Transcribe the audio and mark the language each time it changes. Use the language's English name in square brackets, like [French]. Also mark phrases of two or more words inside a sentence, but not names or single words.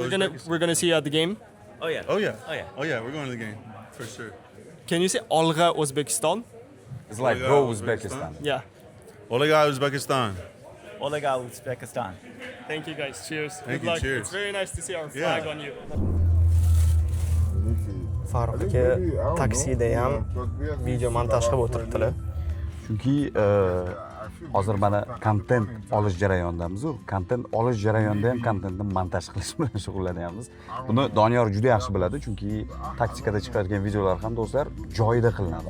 [English] We're gonna see you at the game. Oh yeah. Oh yeah. Oh yeah. Oh yeah, we're going to the game for sure. Can you say [Uzbek] Olga Uzbekistan? [English] It's like Yeah, go Uzbekistan. Uzbekistan. Yeah. [Uzbek] Olega Uzbekistan. Olega Uzbekistan. [English] Thank you guys. Cheers. Thank Good you, luck. cheers. It's very nice to see our Yeah. flag on you. [Uzbek] Farruh aka taksida ham video montaj qilib o'tiribdilar. Chunki hozir mana kontent olish jarayonidamiz-ku. Kontent olish jarayonida ham kontentni montaj qilish bilan shug'ullanyapmiz. Buni Doniyor juda yaxshi biladi, chunki taktikada chiqargan videolar ham do'stlar joyida qilinadi.